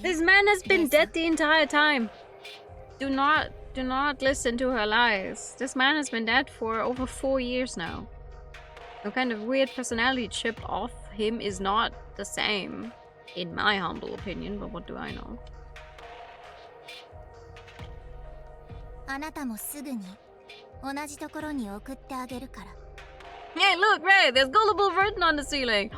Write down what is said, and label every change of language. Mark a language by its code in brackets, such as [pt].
[en] This man has been dead the entire time. Do not listen to her lies. This man has been dead for over 4 years now. The kind of weird personality chip off him is not the same, in my humble opinion, but what do I know? [ja] あなたもすぐに同じところに送ってあげるから。 [en] Hey, look, Ray, there's gullible written on the ceiling.